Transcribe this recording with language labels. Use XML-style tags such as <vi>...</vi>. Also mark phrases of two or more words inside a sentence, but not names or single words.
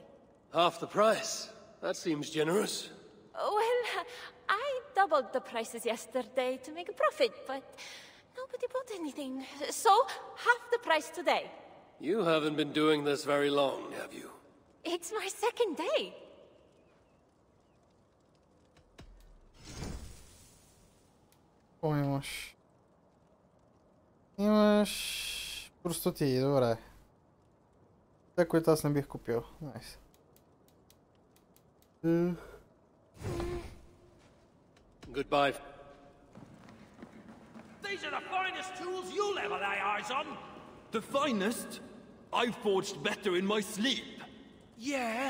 <en>Half the price? That seems generous. Well, I doubled the prices yesterday to make a profit, but nobody bought anything. So, half the price today. You haven't been doing this very long, have you? It's my second day.</en> <pl>Oj, masz.</pl> <bg>Имаш простоти, добре. Те, които аз не бих купил. Найс.</bg> <en>Goodbye. These are the finest tools you'll ever lay eyes on. The finest? I forged better in my sleep. Yeah?</en>